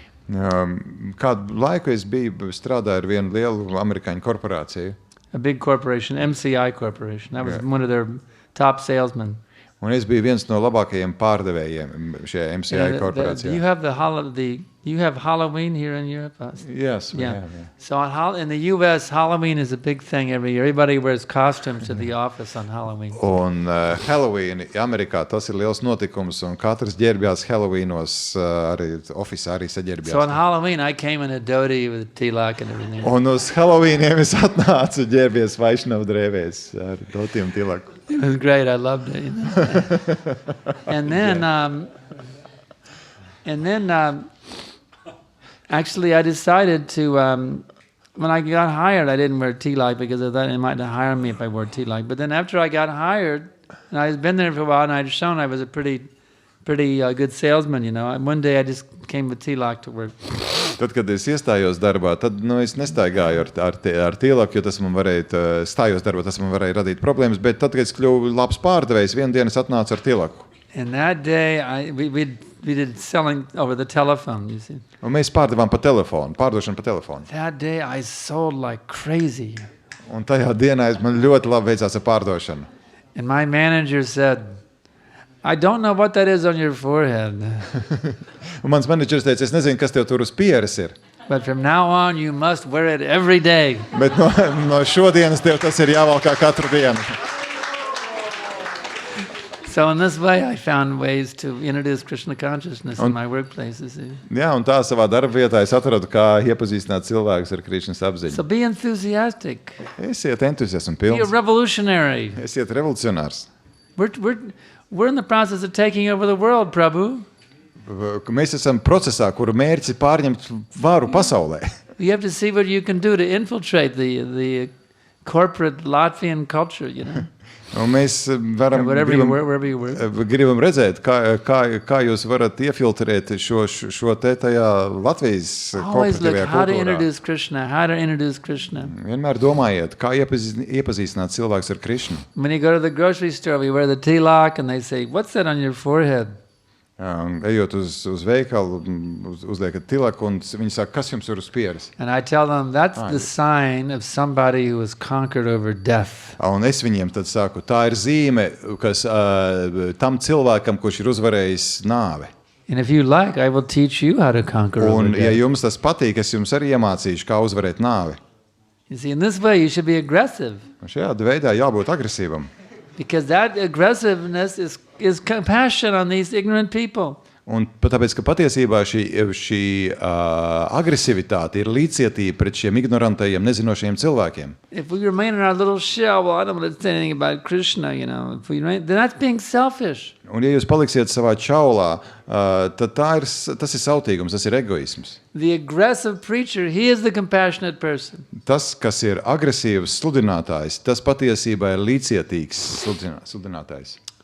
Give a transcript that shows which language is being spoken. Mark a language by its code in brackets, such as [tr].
[lv] Kādu laiku es strādāju ar vienu lielu amerikāņu korporāciju. [en] A big corporation, MCI corporation. I was one of their top salesmen. [lv] Un es biju viens no labākajiem pārdevējiem šajā MCI korporācijā. [en] You have Halloween here in Europe? Yes, we have. So in the U.S., Halloween is a big thing every year. Everybody wears costumes to the office on Halloween. [lv] Un Halloween Amerikā tas ir liels notikums, un katrs ģērbjās Halloweenos, arī ofisā arī saģērbjās. [en] So on Halloween, I came in a dhoti with tilak and everything. [lv] Un uz Halloweeniem es atnācu ģērbies Vaišnavu drēvēs ar dhoti un tilaku. [en] It was great. I loved it. You know? And then actually, I decided to, when I got hired, I didn't wear tilak because I thought they might hire me if I wore tilak. But then after I got hired, and I had been there for a while, and I'd shown I was a pretty good salesman, you know. And one day I just came with tilak to work. [lv] Tad, kad es iestājos darbā, tad es nestaigāju ar tilaku, jo tas man varēja radīt problēmas, bet tad, kad es kļuvu labs pārdevējs, vienu dienu es atnācu ar tilaku. [en] And that day, did selling over the telephone, you see. [lv] Un mēs pārdevām pa telefonu, pārdošanu pa telefonu. [en] That day I sold like crazy. [lv] Un tajā dienā man ļoti labi veicās ar pārdošanu. [en] And my manager said, I don't know what that is on your forehead. [lv] Un mans menedžers teica, es nezinu, kas tev tur uz pieres ir. [en] But from now on you must wear it every day. [lv] Bet no šodienas tev tas ir jāvalkā katru dienu. [en] So in this way I found ways to introduce Krishna consciousness in my workplaces. [lv] Jā, un tā savā darba vietā es atradu, kā iepazīstināt cilvēkus ar Krišnas apziņu. [en] So be enthusiastic. [lv] Esiet entuziasmu [en] Be a [lv] pilns. [en] revolutionary. [lv] Esiet revolucionārs. [en] We're in the process of taking over the world, Prabhu. [lv] Mēs esam procesā, kuru mērķis ir pārņemt varu pasaulē. [en] You have to see what you can do to infiltrate the corporate Latvian culture, you know. [lv] Un mēs varam, [en] Wherever you work. [lv] gribam redzēt, kā jūs varat iefiltrēt šo te tajā Latvijas [en] Always look [lv] korporatīvajā [en] how to [lv] kultūrā. [en] introduce Krishna. [lv] Vienmēr domājiet, kā iepazīstināt cilvēks ar Krišnu. [en] When you go to the grocery store, we wear the tilak and they say, what's that on your forehead? [lv] Ejot uz veikalu, uzliekat tilaku, un viņi saka, kas jums ir uz pieres? [en] And I tell them, that's the sign of somebody who has conquered over death. [lv] Un es viņiem tad saku, tā ir zīme, kas tam cilvēkam, kurš ir uzvarējis nāvi. [en] And if you like, I will teach you how to conquer over [lv] Un, ja [en] death. [lv] jums tas patīk, es jums arī iemācīšu, kā uzvarēt nāvi. [en] You see, in this way, you should be aggressive. [lv] Un šajā veidā jābūt agresīvam. [en] Because that aggressiveness is compassion on these ignorant people. [lv] Un tāpēc, ka patiesībā šī agresivitāte ir līdzcietība pret šiem ignorantajiem, nezinošajiem cilvēkiem. [en] If we remain in our little shell, well, I don't want to say anything about Krishna, you know, if we remain, then that's being selfish. [lv] Un ja jūs paliksiet savā čaulā, tad tas ir sautīgums, tas ir egoisms. [en] The aggressive preacher, he is the compassionate person. [lv] Tas, kas ir agresīvs sludinātājs, tas patiesībā ir līdzcietīgs sludinātājs.